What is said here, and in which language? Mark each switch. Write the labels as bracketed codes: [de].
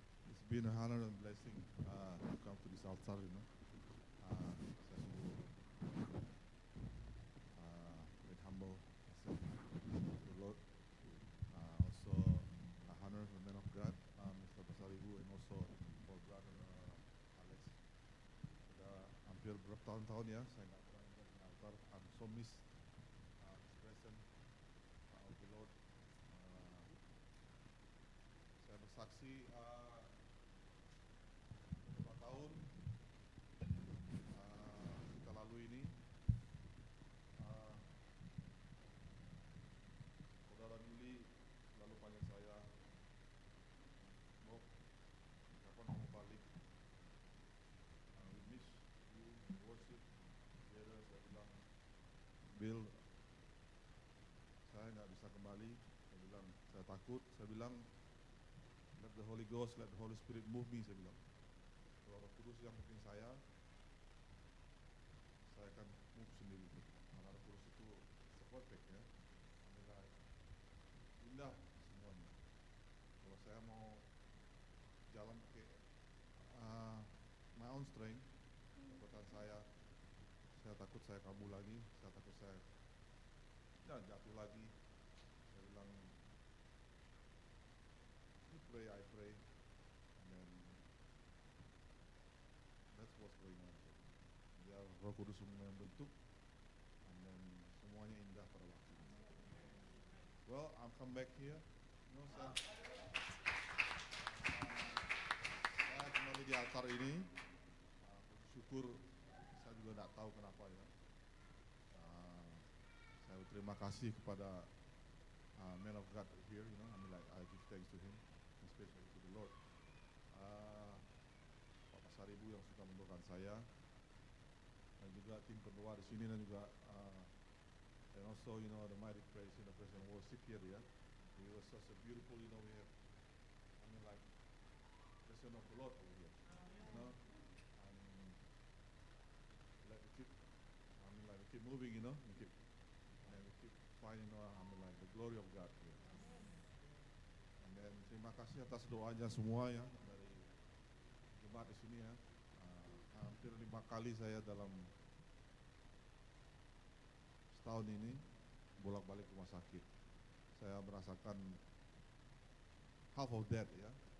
[en] It's been an honor and blessing to come to this altar, you know. [id] Saya sungguh [en] very humble myself to the Lord. Also a honor for the man of God, Mr. Basaribu, and also for brother Alex. [id] Sudah hampir berapa tahun-tahun ya saya nggak pernah di altar. [en] I'm so miss his presence of the Lord. [id] Saya bersaksi beberapa tahun kita lalui ini, saudara Yuli lalu panggil saya, Bob, kapan kamu balik? [en] We miss you, worship together. [id] Saya bilang, Bill, saya nggak bisa kembali. Saya bilang, saya takut. Saya bilang, [en] let the Holy Ghost, let the Holy Spirit move me. [id] Saya bilang, kalau Roh Kudus yang mungkin saya akan move sendiri. Karena Roh Kudus itu perfect ya, nilai indah semuanya. Kalau saya mau jalan pakai [en] my own strength, [id] kekuatan saya takut saya kabur lagi, saya takut saya jatuh lagi. Saya bilang, [en] you pray, I pray, and then that's what's going on. [id] Biar Roh Kudus semua yang bentuk, [en] and then [id] semuanya indah pada waktu itu. [en] Well, I'll come back here. You know, [id] saya kembali di altar ini. Syukur, saya juga tidak tahu kenapa ya. Saya berterima kasih kepada [en] man of God here, you know, I mean like I give thanks to him, especially to the Lord. [id] Pak Pasaribu yang suka mendoakan saya, dan juga tim pendoa di sini, dan juga [en] and also you know the mighty praise, you know, praise and worship here [id] ya. [en] It was such a beautiful, you know, we have, I mean like presence of the Lord over here, you know, and like we keep, I mean like we keep moving, you know, we keep finding, I mean like the glory of God here. And then [id] terima kasih atas doanya semua ya dari jemaat di sini ya. Hampir 5 kali saya dalam setahun ini bolak-balik rumah sakit. Saya merasakan [en] half of that [id] ya.